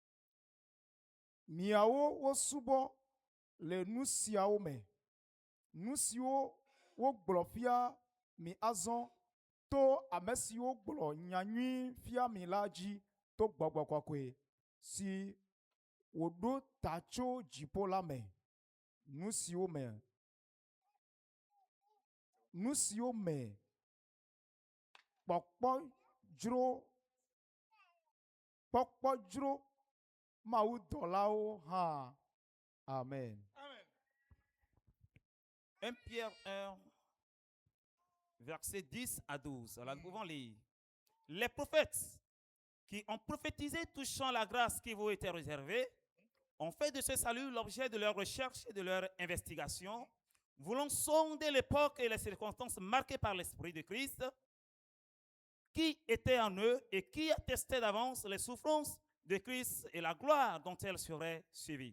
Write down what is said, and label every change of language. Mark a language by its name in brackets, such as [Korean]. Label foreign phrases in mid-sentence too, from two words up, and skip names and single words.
[Ewe] miawo wosubɔ le nu siawo me, nu siwo wogblɔ fia mi azɔ to ame siwo gblɔ nyanyui fia mi la dzi to Gbɔgbɔ Kɔkɔe si wòɖo ta tso dziƒo la me. Nu siwo me kpɔkpɔ dzro mawudɔlawo hã. Amen. Amen. [French] 1 Pierre 1 versets 10 à 12. Alors nous pouvons lire. Les prophètes qui ont prophétisé touchant la grâce qui vous était réservée ont fait de ce salut l'objet de leur recherche et de leur investigation, voulant sonder l'époque et les circonstances marquées par l'Esprit de Christ, qui était en eux et qui attestait d'avance les souffrances de Christ et la gloire dont elles seraient suivies.